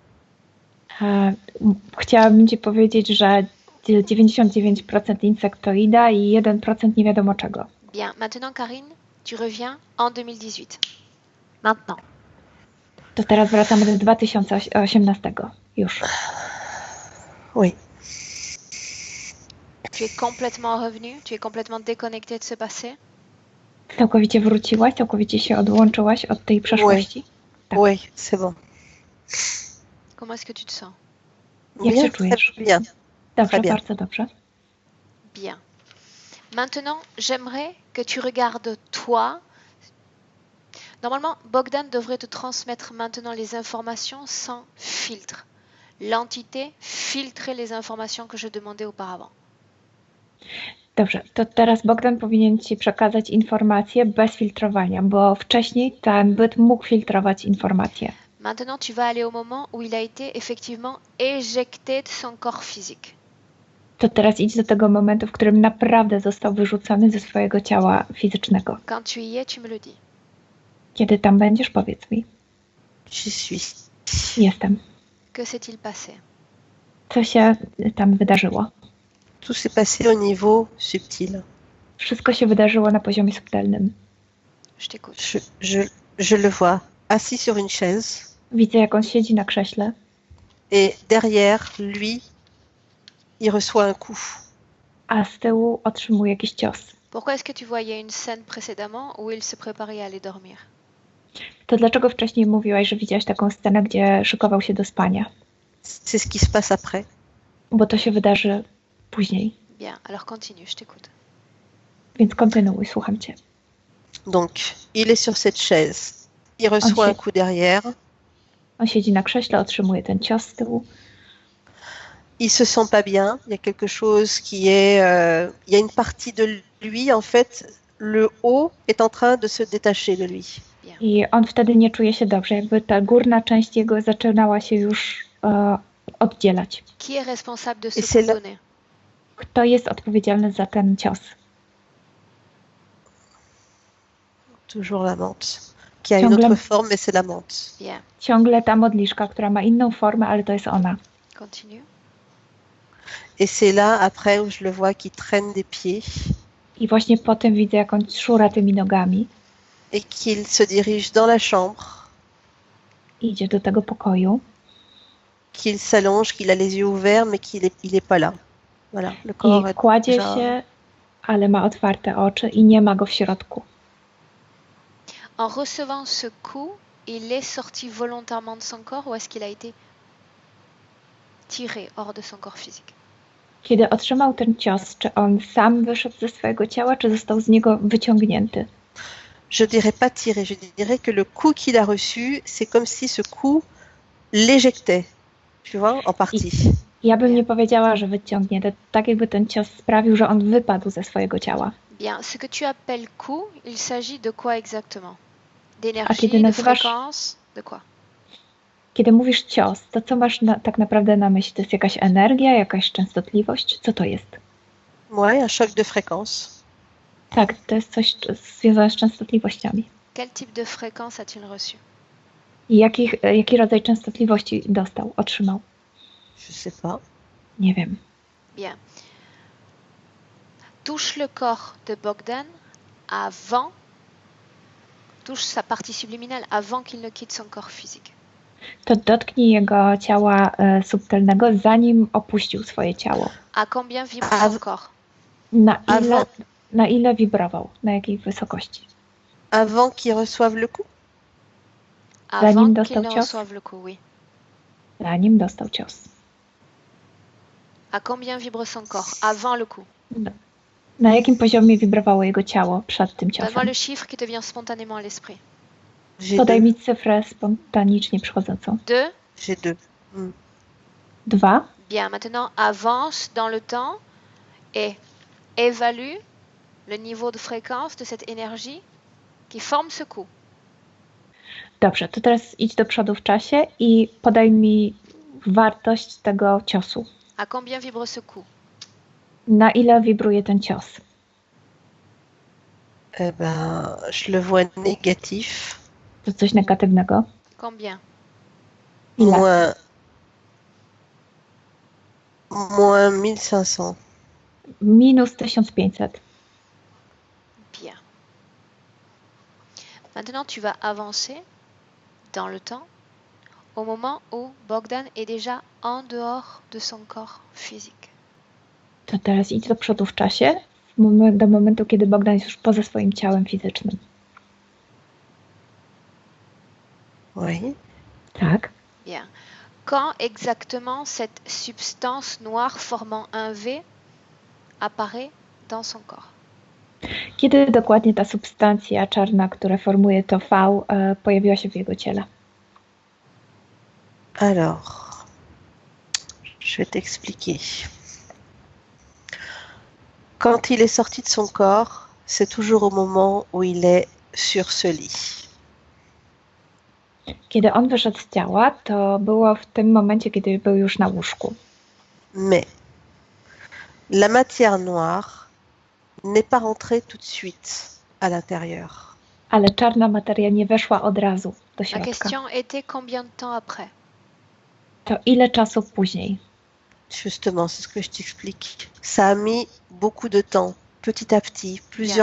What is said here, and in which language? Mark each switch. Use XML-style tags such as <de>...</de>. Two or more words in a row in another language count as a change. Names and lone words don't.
<pl>Chciałabym Ci powiedzieć, że 99% insektoida i 1% nie wiadomo czego.</pl> <fr>Bien. Maintenant, Karine, tu reviens en 2018. Maintenant.</fr> <pl>To teraz wracamy do 2018 już.</pl> <fr>Oui. Tu es complètement revenu? Tu es complètement déconnecté de ce passé?</fr> <pl>Całkowicie wróciłaś, całkowicie się odłączyłaś od tej przeszłości? Tak.</pl> <fr>Oui, c'est bon. Comment est-ce que tu te sens?</fr> <pl>Jak</pl> <fr>Bien,</fr> <pl>się czujesz?</pl> <fr>très bien.</fr> <pl>Dobrze,</pl> <fr>Très bien.</fr> <pl>bardzo dobrze.</pl> <fr>Bien. Maintenant, j'aimerais que tu regardes toi. Normalement, Bogdan devrait te transmettre maintenant les informations sans filtre. L'entité filtrait les informations que je demandais auparavant.</fr> <pl>Dobrze, to teraz Bogdan powinien Ci przekazać informacje bez filtrowania, bo wcześniej ten byt mógł filtrować informacje.</pl> <fr>Maintenant, tu vas aller au moment où il a été effectivement éjecté de son corps physique.</fr> <pl>To teraz idź do tego momentu, w którym naprawdę został wyrzucony ze swojego ciała fizycznego.</pl> <fr>Quand tu y es, tu me le dis.</fr> <pl>Kiedy tam będziesz, powiedz mi.</pl> <fr>J'y suis.</fr> <pl>Jestem.</pl> <fr>Que s'est-il passé?</fr> <pl>Co się tam wydarzyło?</pl> <fr>Tout s'est passé au niveau subtil.</fr> <pl>Wszystko się wydarzyło na poziomie subtelnym.</pl> <fr>Je t'écoute. Je le vois assis sur une chaise</fr> <pl>Widzę, jak on siedzi na krześle</pl> <fr>et derrière lui, il reçoit un coup.</fr> <pl>a z tyłu otrzymuje jakiś cios.</pl> <fr>Pourquoi est-ce que tu voyais une scène précédemment où il se préparait à aller dormir?</fr> <pl>To dlaczego wcześniej mówiłaś, że widziałaś taką scenę, gdzie szykował się do spania?</pl> <fr>C'est ce qui se passe après.</fr> <pl>Bo to się wydarzy później.</pl> <fr>Bien, alors continue, je t'écoute.</fr> <pl>Więc kontynuuj, słucham Cię.</pl> <fr>Donc, il est sur cette chaise. Il reçoit un coup derrière.</fr> <pl>On siedzi na krześle, otrzymuje ten cios z tyłu.</pl> <fr>Il se sent pas bien. Il y a quelque chose qui est... il y a une partie de lui, en fait, le haut est en train de se détacher de lui.</fr> <pl>I on wtedy nie czuje się dobrze, jakby ta górna część jego zaczynała się już oddzielać.</pl> <fr>Qui est responsable de Et ce c'est coup là- donné?</fr> <pl>Kto jest odpowiedzialny za ten cios?</pl> <fr>Toujours l'amante. Qui a une</fr> <pl>Ciągle-</pl> <fr>autre forme, mais c'est l'amante. Bien,</fr> <pl>Ciągle ta modliszka, która ma inną formę, ale to jest ona.</pl> <fr>continue. Et c'est là, après, où je le vois qui traîne des pieds</fr> <pl>I właśnie potem widzę, jak on szura tymi nogami,</pl> <fr>et qu'il se dirige dans la chambre,</fr> <pl>idzie do tego pokoju</pl> <fr>qu'il s'allonge, qu'il a les yeux ouverts, mais il est pas là. Voilà, le</fr> <pl>i</pl> <fr>corps est</fr> <pl>kładzie</pl> <fr>déjà...</fr> <pl>się, ale ma otwarte oczy i nie ma go w środku.</pl> <fr>En recevant ce coup, il est sorti volontairement de son corps ou est-ce qu'il a été tiré hors de son corps physique?</fr> <pl>Kiedy otrzymał ten cios, czy on sam wyszedł ze swojego ciała, czy został z niego wyciągnięty?</pl> <fr>Je dirais pas tirer, je dirais que le coup qu'il a reçu, c'est comme si ce coup l'éjectait, tu vois, en partie.</fr> <pl>Ja bym nie powiedziała, że wyciągnięty. Tak jakby ten cios sprawił, że on wypadł ze swojego ciała.</pl> <fr>Bien, ce que tu appelles coup, il s'agit de quoi exactement?</fr> <pl>A kiedy</pl> <fr>D'énergie, de</fr> <pl>nazywasz,</pl> <fr>fréquence, de quoi?</fr> <pl>kiedy mówisz cios, to co masz tak naprawdę na myśli? To jest jakaś energia, jakaś częstotliwość? Co to jest?</pl> <fr>Ouais, un choc de fréquence.</fr> <pl>Tak, to jest coś związane z częstotliwościami.</pl> <fr>Quel type de fréquence a-t-il reçu?</fr> <pl>I jaki rodzaj częstotliwości dostał, otrzymał?</pl> <fr>Je sais pas.</fr> <pl>Nie wiem.</pl> <fr>Bien. Touche le corps de Bogdan avant, touche sa partie subliminale avant qu'il ne quitte son corps physique.</fr> <pl>To dotknij jego ciała subtelnego, zanim opuścił swoje ciało.</pl> <fr>À combien vibre son corps?</fr> <pl>Na ile wibrował? Na jakiej wysokości?</pl> <fr>Avant qu'il reçoive le coup? Avant qu'il ne reçoive le coup, oui.</fr> <pl>Zanim dostał cios.</pl> <fr>À combien vibre son corps avant le coup?</fr> <pl>Na jakim poziomie wibrowało jego ciało przed tym ciosem?</pl> <fr>Donne-moi le chiffre qui te vient spontanément à l'esprit.</fr> <pl>Podaj mi cyfrę spontanicznie przychodzącą.</pl> <fr>2. J'ai 2. 2. Bien, maintenant avance dans le temps et évalue le niveau de fréquence de cette énergie qui forme ce coup.</fr> <pl>Dobrze, to teraz idź do przodu w czasie i podaj mi wartość tego ciosu.</pl> <fr>À combien vibre ce coup?</fr> <pl>Na ile wibruje ten cios?</pl> <fr>Eh ben, je le vois négatif.</fr> <pl>To coś negatywnego?</pl> <fr>Combien?</fr> <pl>Ile?</pl> <fr>Moins 1500.</fr> <pl>Minus 1500.</pl> <fr>Bien. Maintenant, tu vas avancer dans le temps au moment où Bogdan est déjà en dehors de son corps physique.</fr> <pl>To teraz idź do przodu w czasie, do momentu, kiedy Bogdan jest już poza swoim ciałem fizycznym.</pl> <fr>Oui.</fr> <pl>Tak.</pl> <fr>Bien. Quand exactement cette substance noire formant un V apparaît dans son corps?</fr> <pl>Kiedy dokładnie ta substancja czarna, która formuje to V, pojawiła się w jego ciele?</pl> <fr>Alors, je vais t'expliquer. Quand il est sorti de son corps, c'est toujours au moment où il est sur ce lit.</fr> <pl>Kiedy on wyszedł z ciała, to było w tym momencie, kiedy był już na łóżku.</pl> <fr>Mais la matière noire n'est pas rentrée tout de suite à l'intérieur.</fr> <pl>Ale czarna materia nie weszła od razu do</pl> <fr>La</fr> <pl>środka.</pl> <fr>question était combien de temps après?</fr> <pl>To ile czasu później?</pl> <fr>Justement, c'est ce que je t'explique. Ça a mis beaucoup de temps, petit à petit, plusieurs</fr>